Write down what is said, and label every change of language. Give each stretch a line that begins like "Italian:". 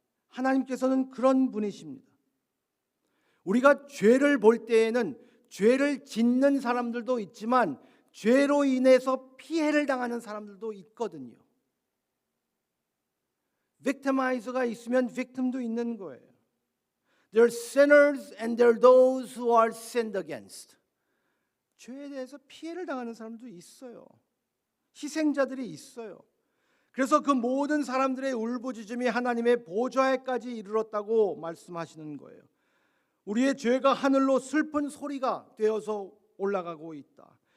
Korean: 하나님께서는 그런 분이십니다. 우리가 죄를 볼 때에는 죄를 짓는 사람들도 있지만 죄로 인해서 피해를 당하는 사람들도 있거든요. victimize가 있으면 victim도 있는 거예요.
English: There are sinners and there are those who are sinned against.
Korean: 죄에 대해서 피해를 당하는 사람도 있어요. 희생자들이 있어요. 그래서 그 모든 사람들의 울부짖음이 하나님의 보좌에까지 이르렀다고 말씀하시는 거예요. 우리의 죄가 하늘로 슬픈 소리가 되어서 올라가고 있다.